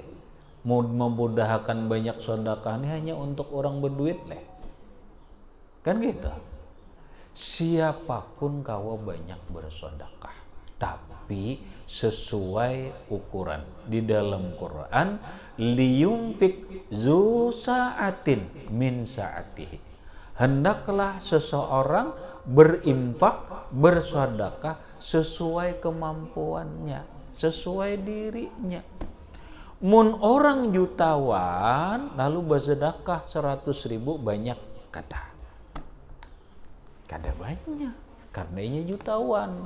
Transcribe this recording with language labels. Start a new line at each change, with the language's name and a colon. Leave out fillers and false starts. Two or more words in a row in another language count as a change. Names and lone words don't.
Indonesian: Mau memudahkan banyak sedekah ini hanya untuk orang berduit leh. Kan gitu.
Banjar: Siapapun kawa banyak bersedekah, tapi sesuai ukuran.
Indonesian: Di dalam Quran,
Arabic: لينفق ذو سعة من سعته.
Indonesian: Hendaklah seseorang berinfak, bersedekah sesuai kemampuannya, sesuai dirinya.
Banjar: Mun orang jutawan lalu bersedekah 100.000 banyak, kada banyak karena ia jutawan.